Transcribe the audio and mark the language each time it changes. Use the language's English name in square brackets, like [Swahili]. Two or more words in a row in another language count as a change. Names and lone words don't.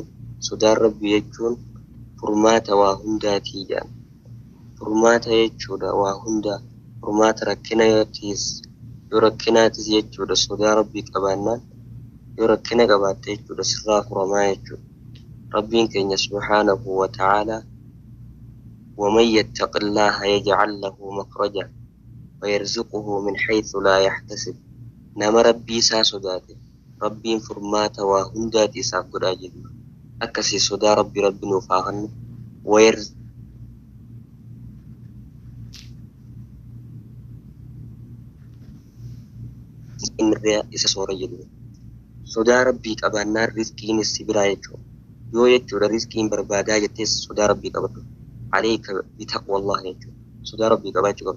[Oromo] Sodaa rabbii jechuun furmaata waa hundaatii jedhan furmaata jechuudha waa hundaa furmaata rakkinaatis yoo rakkinaatis jechuudha sodaa rabbii qabaannaan yoo rakkina qabaatte jechuudha sirraa furamaa jechuudha. Rabbiin keenya [Arabic] سبحانه وتعالى ومن يتق الله يجعل له مخرجا ويرزقه من حيث لا يحتسب [Oromo] nama rabbii isaa sodaate rabbiin furmaata waa hundaati isaaf godhaa jedhu akkasii sodaa rabbi nuuf haa kennu wayr inirraa isa soora jedhu sodaa rabbii qabaannaan rizqiin si biraa jechuudha yoo jechuudha rizqiin barbaadaa jettees sodaa rabbii qabadhu [Arabic] عليك بتقوى الله [Oromo] jechuudha sodaa rabbii qabaachuu qabda